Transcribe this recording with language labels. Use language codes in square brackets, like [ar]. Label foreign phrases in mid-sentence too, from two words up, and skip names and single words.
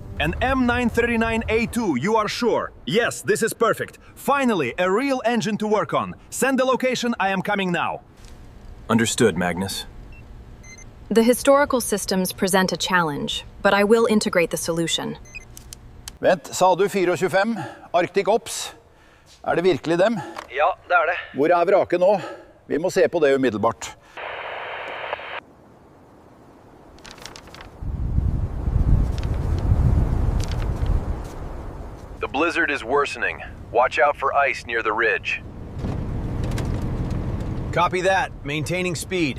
[en] An M939A2, you are sure? Yes, this is perfect. Finally, a real engine to work on. Send the location, I am coming now. Understood, Magnus. The historical systems present a challenge, but I will integrate the solution. [no] Vent, sa du 425? Arctic Ops? Er det virkelig dem? Ja, det er det. Hvor er vraket nå? Vi må se på det umiddelbart. [en] The blizzard is worsening. Watch out for ice near the ridge. Copy that. Maintaining speed.